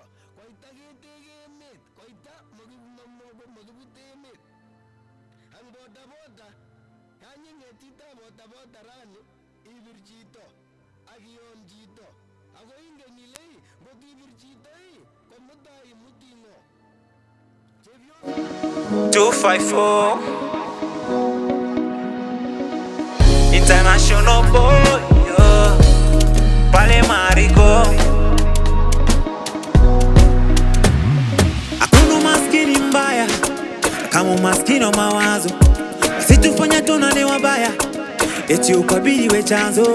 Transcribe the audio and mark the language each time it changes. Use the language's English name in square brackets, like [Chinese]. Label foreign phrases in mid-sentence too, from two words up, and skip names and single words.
[Kalenjin] Koita ketege emet. Koita makibute emet. Ang bodaboda, kanying'etita bodaboda rani, ibir chito ak ion chito. Ako ingen ile ngot ibir chito komutai imuti ng'o. [English] 254 International boy, pale Marigo. [Swahili] Hakuna maskini mbaya kama maskini wa mawazo, situfanya tunane wabaya, eti ukabili we chanzo.